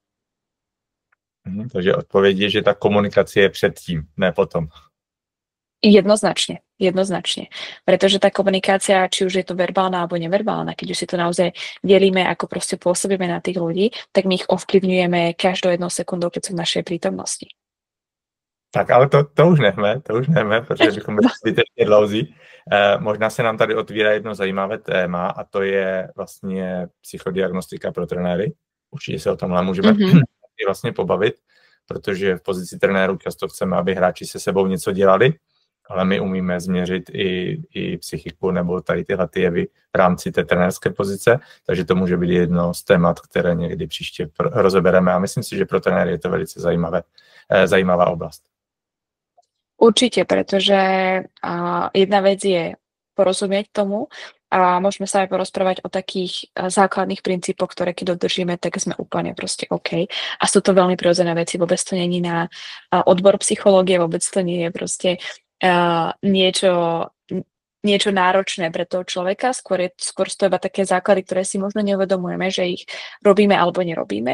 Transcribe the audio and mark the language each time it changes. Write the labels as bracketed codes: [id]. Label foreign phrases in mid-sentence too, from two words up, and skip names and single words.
[sk] Takže odpoveď je, že tá komunikácia je [cs] předtím, ne potom. [sk] Jednoznačne. Pretože tá komunikácia, či už je to verbálna alebo neverbálna, keď už si to naozaj delíme, ako proste pôsobíme na tých ľudí, tak my ich ovplyvňujeme každou jednou sekundou, keď sú v našej prítomnosti. [cs] Tak, ale to už nechme, protože bychom byli zbytečně dlouzí. Možná se nám tady otvírá jedno zajímavé téma a to je vlastně psychodiagnostika pro trenéry. Určitě se o tomhle můžeme vlastně pobavit, protože v pozici trenérů často chceme, aby hráči se sebou něco dělali, ale my umíme změřit i psychiku nebo tady tyhle jevy v rámci té trenérské pozice, takže to může být jedno z témat, které někdy příště rozebereme a myslím si, že pro trenéry je to velice zajímavá oblast. [sk] Určite, pretože jedna vec je porozumieť tomu a môžeme sa aj porozprávať o takých základných princípoch, ktoré keď dodržíme, tak sme úplne proste OK. A sú to veľmi prirodzené veci, vôbec to není na odbor psychológie, vôbec to nie je proste niečo náročné pre toho človeka, skôr sú to iba také základy, ktoré si možno neuvedomujeme, že ich robíme alebo nerobíme.